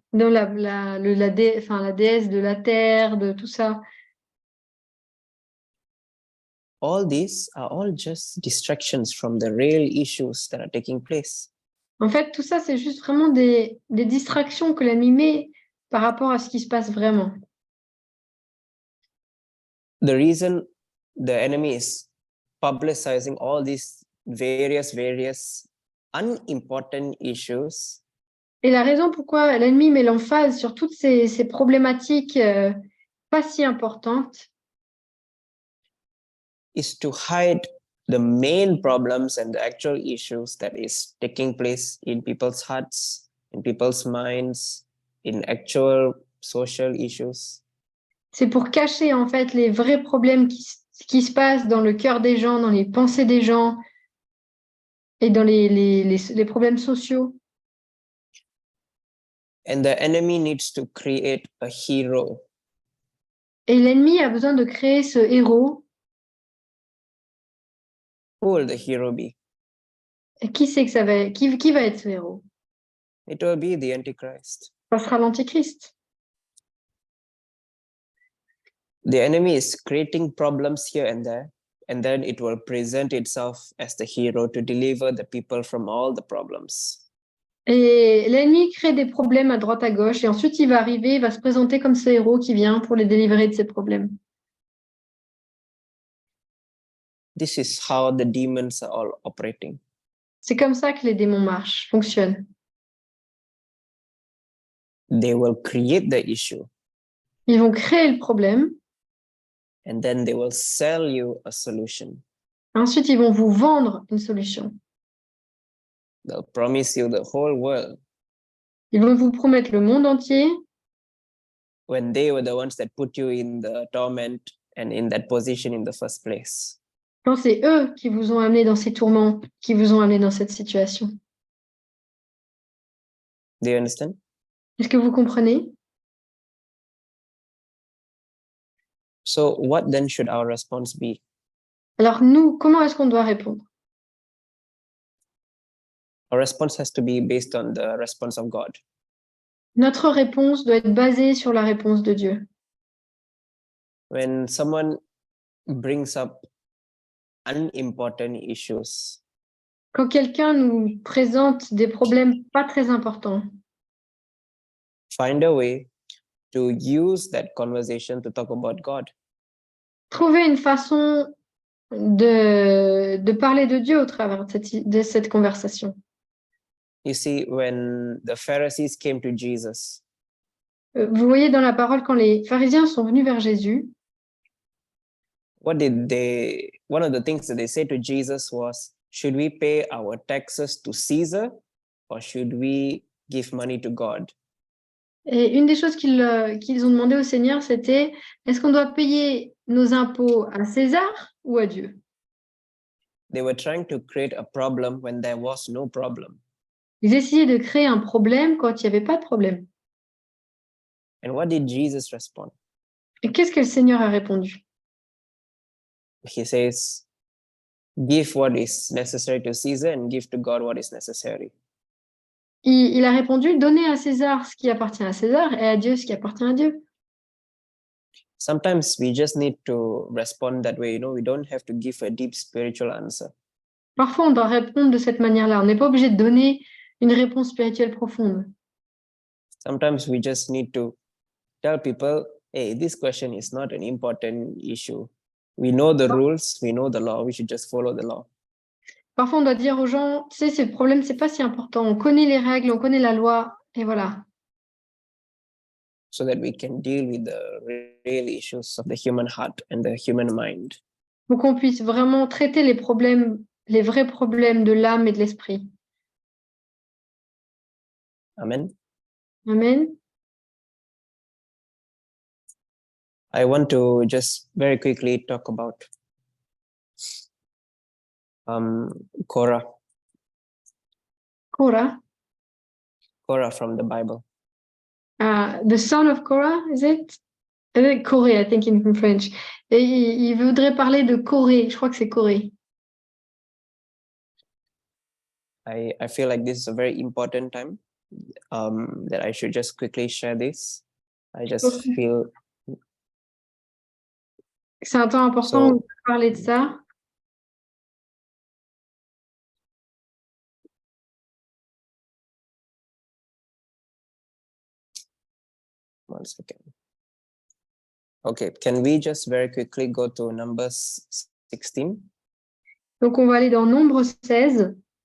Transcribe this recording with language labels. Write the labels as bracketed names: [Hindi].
[French] Non, la déesse de la terre, de tout ça. [English] All these are all just distractions from the real issues that are taking place. [French] En fait, tout ça, c'est juste vraiment des distractions que l'ennemi met par rapport à ce qui se passe vraiment. [English] The reason the enemy is publicizing all these various unimportant issues [French] Et la raison pourquoi l'ennemi met l'emphase sur toutes ces problématiques pas si importantes, [English] is to hide the main problems and the actual issues that is taking place in people's hearts, in people's minds, in actual social issues. [French] c'est pour cacher en fait les vrais problèmes qui se passent dans le cœur des gens, dans les pensées des gens et dans les problèmes sociaux. [English] And the enemy needs to create a hero. [French] Et l'ennemi a besoin de créer ce héros. [English] Who will the hero be? [French] Et qui c'est que ça va, qui va être ce héros? [English] It will be the Antichrist. [French] Ça sera l'Antichrist. [English] The enemy is creating problems here and there, and then it will present itself as the hero to deliver the people from all the problems. [French] Et l'ennemi crée des problèmes à droite à gauche et ensuite il va arriver, il va se présenter comme ce héros qui vient pour les délivrer de ces problèmes. [English] This is how the demons are all operating. [French] C'est comme ça que les démons marchent, fonctionnent. [English] They will create the issue, [French] Ils vont créer le problème, [English] and then they will sell you a solution. [French] ensuite ils vont vous vendre une solution. [English] They'll promise you the whole world [French] Ils vont vous promettre le monde entier [English] when they were the ones that put you in the torment and in that position in the first place. [French] quand c'est eux qui vous ont amené dans ces tourments, qui vous ont amené dans cette situation. [English] Do you understand? [French] Est-ce que vous comprenez? [English] So, what then should our response be? [French] Alors nous, comment est-ce qu'on doit répondre? [English] Our response has to be based on the response of God. [French] Notre réponse doit être basée sur la réponse de Dieu. [English] When someone brings up unimportant issues, [French] Quand quelqu'un nous présente des problèmes pas très importants, [English] find a way to use that conversation to talk about God. [French] trouver une façon de parler de Dieu au travers de cette conversation. [English] You see, when the Pharisees came to Jesus, [French] Vous voyez dans la parole, quand les pharisiens sont venus vers Jésus, [English] one of the things that they said to Jesus was, should we pay our taxes to Caesar or should we give money to God? [French] et une des choses qu'ils ont demandé au Seigneur, c'était, est-ce qu'on doit payer nos impôts à César ou à Dieu? [English] They were trying to create a problem when there was no problem. [French] Ils essayaient de créer un problème quand il n'y avait pas de problème. [English] And what did Jesus respond? [French] Et qu'est-ce que le Seigneur a répondu? [English] He says, give what is necessary to Caesar and give to God what is necessary. [French] Il a répondu, donnez à César ce qui appartient à César et à Dieu ce qui appartient à Dieu. [English] Sometimes we just need to respond that way. We don't have to give a deep spiritual answer. [French] Parfois, on doit répondre de cette manière-là. On n'est pas obligé de donner une réponse spirituelle profonde. [English] Sometimes we just need to tell people, hey, this question is not an important issue. We know the rules, we know the law, we should just follow the law. [French] Parfois, on doit dire aux gens, tu sais, ce problème, c'est pas si important. On connaît les règles, on connaît la loi, et voilà. [English] So that we can deal with the real issues of the human heart and the human mind. [French] Pour qu'on puisse vraiment traiter les problèmes, les vrais problèmes de l'âme et de l'esprit. [English] Amen. [French] Amen. [English] I want to just very quickly talk about Korah. Korah. Korah from the Bible. The son of Korah, is it? Corée, I think in French. [French] Et il voudrait parler de Corée. Je crois que c'est Corée. [English] I feel like this is a very important time that I should just quickly share this. I just feel [French] c'est un temps important de parler de ça. [English] 1 second. Okay, can we just very quickly go to Numbers 16? [French] Donc, on va aller dans Nombre 16.